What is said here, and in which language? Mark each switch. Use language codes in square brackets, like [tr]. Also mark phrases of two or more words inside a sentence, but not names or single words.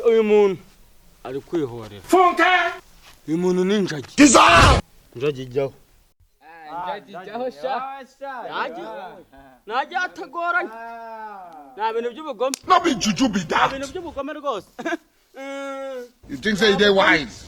[rw] muntu ari kwihorera uyu muntu ni njagi njagi jyaho najya atagoranye nta bintu by'ubugome [pcm] Not be juju be [rw] nta [pcm] that. [rw] bintu by'ubugome rwose [pcm] You think say they wise?